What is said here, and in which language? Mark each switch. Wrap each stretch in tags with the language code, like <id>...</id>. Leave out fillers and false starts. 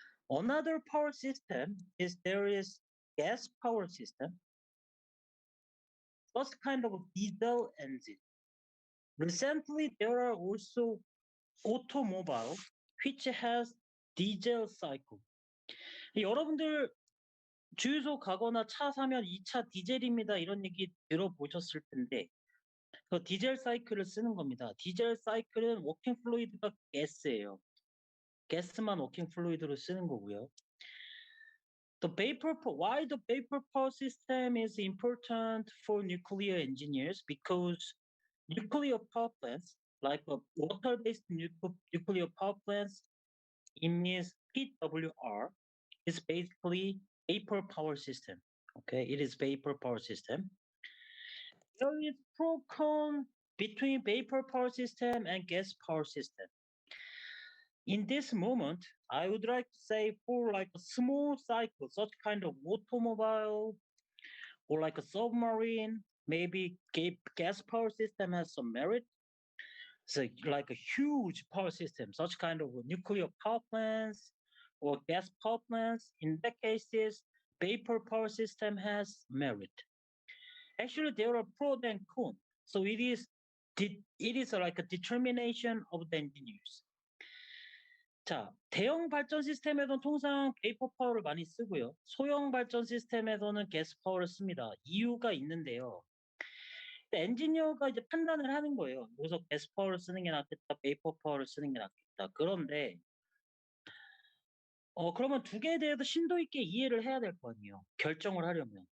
<en>Another power system is there is gas power system, first kind of diesel engine. Recently, there are also automobile which has diesel cycle.</en> <ko>여러분들 주유소 가거나 차 사면 이 차 디젤입니다. 이런 얘기 들어보셨을 텐데 그 디젤 사이클을 쓰는 겁니다. 디젤 사이클은 워킹 플루이드가 가스예요. 가스만 워킹 플루이드로 쓰는 거고요.</ko> <en>Why the vapor power system is important for nuclear engineers? Because nuclear power plants, like a water-based nuclear power plants, emits PWR, is basically vapor power system. Okay, it is vapor power system. There is pro-con between vapor power system and gas power system. In this moment, I would like to say for like a small cycle, such kind of automobile or like a submarine, maybe gas power system has some merit. So like a huge power system, such kind of nuclear power plants or gas power plants, in that cases, vapor power system has merit. Actually, there are pros and cons. So it is like a determination of the engineers.</en> <ko>자, 대형 발전 시스템에서는 통상 베이퍼 파워를 많이 쓰고요. 소형 발전 시스템에서는 가스 파워를 씁니다. 이유가 있는데요. 엔지니어가 이제 판단을 하는 거예요. 여기서 가스 파워를 쓰는 게 낫겠다, 베이퍼 파워를 쓰는 게 낫겠다. 그런데 그러면 두 개에 대해서 심도 있게 이해를 해야 될 거 아니에요. 결정을 하려면.</ko>